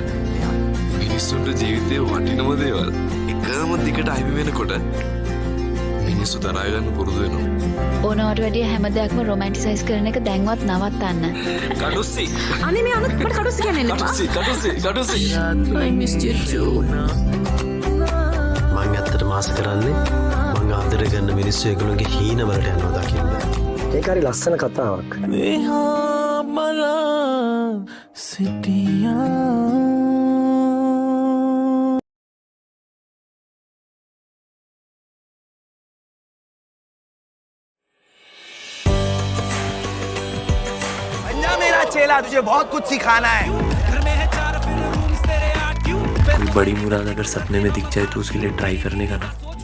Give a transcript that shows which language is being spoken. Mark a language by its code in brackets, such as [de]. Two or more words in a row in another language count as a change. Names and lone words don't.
[si] මිනිස්සුන්ට ජීවිතේ වටිනම දේවල් එකම දිගට අහිමි වෙනකොට මිනිස්සු දරා ගන්න පුරුදු වෙනවා. ඕනවට වැඩිය හැම දෙයක්ම රොමැන්ටිසයිස් කරන එක දැන්වත් නවත්තන්න. කඩුස්සි. අනේ මේ අනුත් මට කඩුස්සි කියන්නේ නෑ. කඩුස්සි. [en] I missed you too. [si] මං ඇත්තට මාස කරන්නේ මං ආදරය කරන මිනිස්සු ඒගොල්ලෝගේ හීන වලට යනවා දකින්න. ඒක හරි ලස්සන කතාවක්. විහා බලා සිටියා [hi] मेरा चेला तुझे बहुत कुछ सिखाना है। कोई बड़ी मुराद अगर सपने में दिख जाए तो उसके लिए ट्राई करने का ना।